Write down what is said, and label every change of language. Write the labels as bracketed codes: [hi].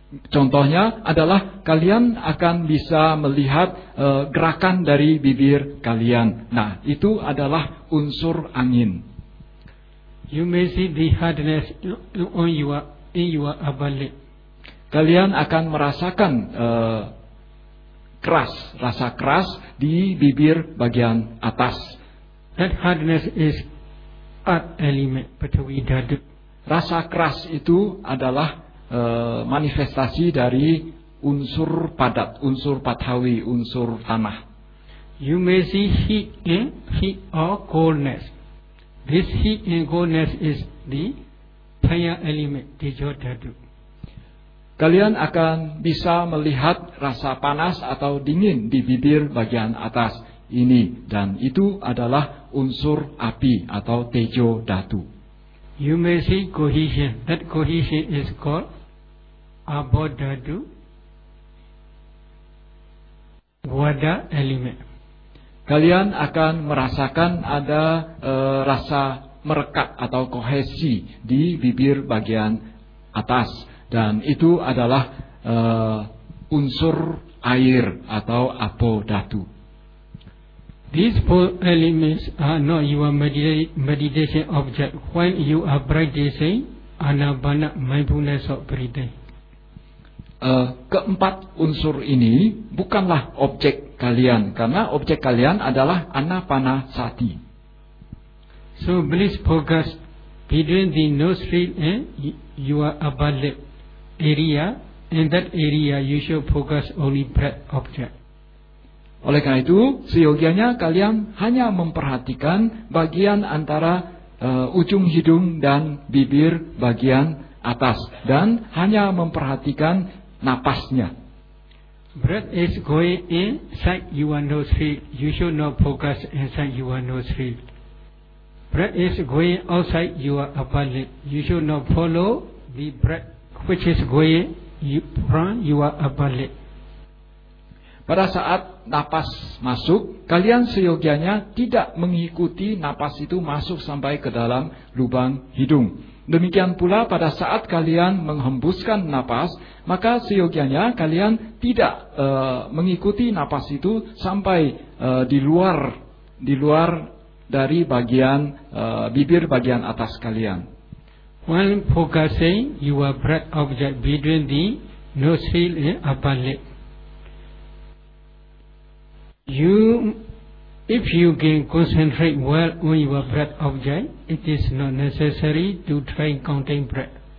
[id] Contohnya adalah kalian akan bisa melihat gerakan dari bibir kalian. Nah, itu adalah unsur angin. [en] You may see the hardness on your in your upper lip. [id] Kalian akan merasakan keras, rasa keras di bibir bagian atas. [en] That hardness is earth element, Patavi Dhatu. [id] Rasa keras itu adalah manifestasi dari unsur padat, unsur Patavi, unsur tanah. [en] You may see heat in heat or coldness. This heat and coldness is the fire element, Tejo Dhatu. [id] Kalian akan bisa melihat rasa panas atau dingin di bibir bagian atas ini, dan itu adalah unsur api atau Tejo Dhatu. [en] You may see cohesion. That cohesion is called Abodhatu Wada element. [id] Kalian akan merasakan ada rasa merekat atau kohesi di bibir bagian atas, dan itu adalah unsur air atau Abodhatu. [en] These four elements are not your meditation object when you are practicing anabana mindfulness of breathing. [id] Keempat unsur ini bukanlah objek kalian, karena objek kalian adalah anapanasati. [en] So please focus between the nostril and your upper lip area. In that area you should focus only breath object. [id] Oleh karena itu, seyogianya kalian hanya memperhatikan bagian antara ujung hidung dan bibir bagian atas, dan hanya memperhatikan napasnya. [en] Breath is going inside your nostril. You should not focus inside your nostril. Breath is going outside your upper lip. You should not follow the breath which is going from your upper lip. [id] Pada saat napas masuk, kalian seyogianya tidak mengikuti napas itu masuk sampai ke dalam lubang hidung. Demikian pula pada saat kalian menghembuskan napas, maka seyogianya kalian tidak mengikuti napas itu sampai di luar dari bagian bibir bagian atas kalian. [en] When focusing your breath object between the nostril and upper lip, if you can concentrate well on your breath object, it is not necessary to try counting breath.